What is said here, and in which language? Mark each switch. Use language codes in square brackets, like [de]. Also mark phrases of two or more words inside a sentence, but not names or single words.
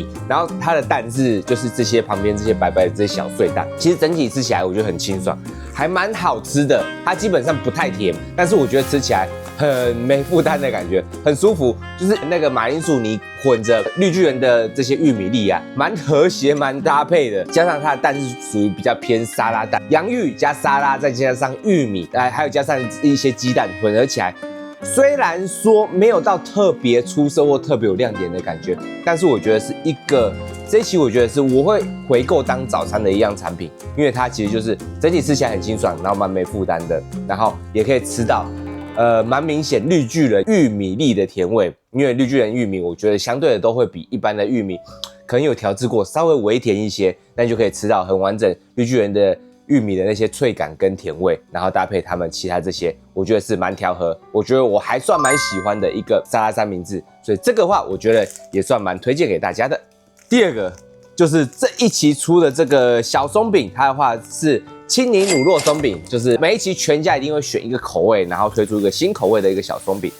[zh] 然後它的蛋是就是這些旁邊這些白白的這些小碎蛋，其實整體吃起來我覺得很清爽，還蠻好吃的。它基本上不太甜，但是我覺得吃起來很沒負擔的感覺，很舒服。就是那個馬鈴薯泥混着綠巨人的這些玉米粒啊，蠻和諧、蠻搭配的。加上它的蛋是屬於比較偏沙拉蛋，洋芋加沙拉，再加上玉米，還有加上一些雞蛋混合起來。雖然說沒有到特別出色或特別有亮點的感覺，但是我覺得是一個這一期我覺得是我會回購當早餐的一樣產品，因為它其實就是整體吃起來很清爽，然後蠻沒負擔的，然後也可以吃到蠻明顯綠巨人玉米粒的甜味，因為綠巨人玉米我覺得相對的都會比一般的玉米可能有調製過，稍微微甜一些，那就可以吃到很完整綠巨人的玉米的那些脆感跟甜味，然後搭配他們其他這些，我覺得是蠻調和，我覺得我還算蠻喜歡的一個沙拉三明治，所以這個話我覺得也算蠻推薦給大家的。第二個就是這一期出的這個小鬆餅，它的話是青檸乳酪鬆餅，就是每一期全家一定會選一個口味，然後推出一個新口味的一個小鬆餅。